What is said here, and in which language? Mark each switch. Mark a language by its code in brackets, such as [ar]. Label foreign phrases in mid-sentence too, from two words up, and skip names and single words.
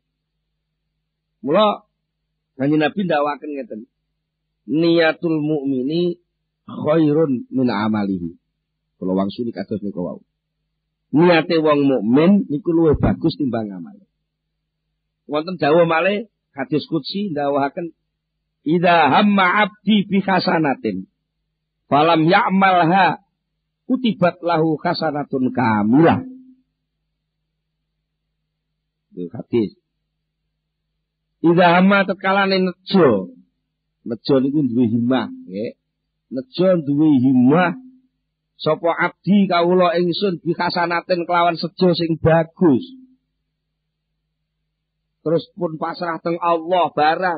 [jv] Mula Kanjeng Nabi ndhawaken ngeten. [ar] نية المؤمن خير من عمله. [jv] Kula wangsuli kados niku wau. Niate wong mukmin niku luwih bagus timbang amale. Wonten dawuh malih hadis qudsi ndhawaken [ar] إذا هم عبدي بحسنة فلم يعملها كتبت له حسنة كاملة. [jv] Itu hadis. [ar] إذا هم [jv] tetkalane nejo niku duwe himmah, nggih. Nejo duwe himmah sapa abdi kawula ingsun [ar] بحسنة [jv] kelawan sejo sing bagus. Terus pun pasrah teng Allah barang.